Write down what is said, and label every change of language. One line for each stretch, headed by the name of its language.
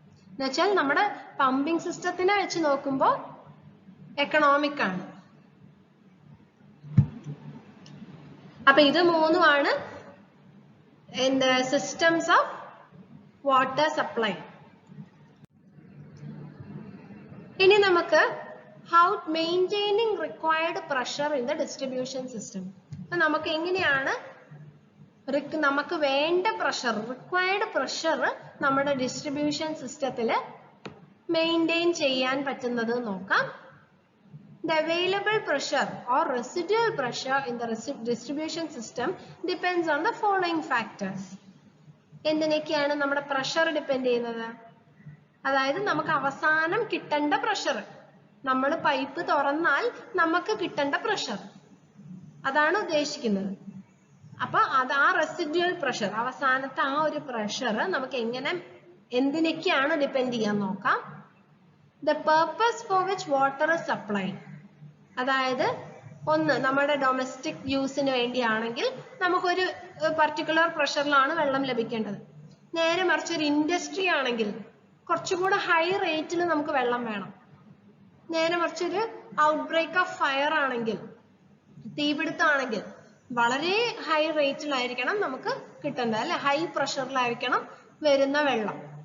Malayalam: എന്നുവെച്ചാൽ നമ്മുടെ പമ്പിംഗ് സിസ്റ്റത്തിനെ വെച്ച് നോക്കുമ്പോൾ എക്കണോമിക് ആണ്. അപ്പൊ ഇത് മൂന്നുമാണ്
English: Systems of water supply.
Malayalam: ഇനി നമുക്ക്
English: how maintaining required pressure in the distribution system.
Malayalam: അപ്പൊ നമുക്ക് എങ്ങനെയാണ് നമുക്ക് വേണ്ട പ്രഷർ, റിക്വയർഡ് പ്രഷർ നമ്മുടെ ഡിസ്ട്രിബ്യൂഷൻ സിസ്റ്റത്തിൽ മെയിൻറ്റെയിൻ ചെയ്യാൻ പറ്റുന്നത് നോക്കാം.
English: The available pressure or residual pressure in the distribution system depends on the following factors.
Malayalam: എന്തിനൊക്കെയാണ് നമ്മുടെ പ്രഷർ ഡിപ്പെൻഡ് ചെയ്യുന്നത്? അതായത് നമുക്ക് അവസാനം കിട്ടേണ്ട പ്രഷർ, നമ്മൾ പൈപ്പ് തുറന്നാൽ നമുക്ക് കിട്ടേണ്ട പ്രഷർ, അതാണ് ഉദ്ദേശിക്കുന്നത്. അപ്പൊ അത് ആ റെസിഡ്യുവൽ പ്രഷർ, അവസാനത്തെ ആ ഒരു പ്രഷർ നമുക്ക് എന്തിനൊക്കെയാണ് ഡിപ്പെൻഡ് ചെയ്യാൻ നോക്കാം.
English: The purpose for which water is supplied.
Malayalam: അതായത് ഒന്ന് നമ്മുടെ ഡൊമസ്റ്റിക് യൂസിന് വേണ്ടിയാണെങ്കിൽ നമുക്കൊരു പർട്ടിക്കുലർ പ്രഷറിലാണ് വെള്ളം ലഭിക്കേണ്ടത്. നേരെ മറിച്ച് ഒരു ഇൻഡസ്ട്രി ആണെങ്കിൽ കുറച്ചുകൂടെ ഹൈ റേറ്റിൽ നമുക്ക് വെള്ളം വേണം. നേരെ മറിച്ചൊരു
English: outbreak of fire
Malayalam: ആണെങ്കിൽ, തീപിടുത്തമാണെങ്കിൽ വളരെ ഹൈ റേറ്റിലായിരിക്കണം നമുക്ക് കിട്ടേണ്ടത്, അല്ലെ, ഹൈ പ്രഷറിലായിരിക്കണം വരുന്ന വെള്ളം.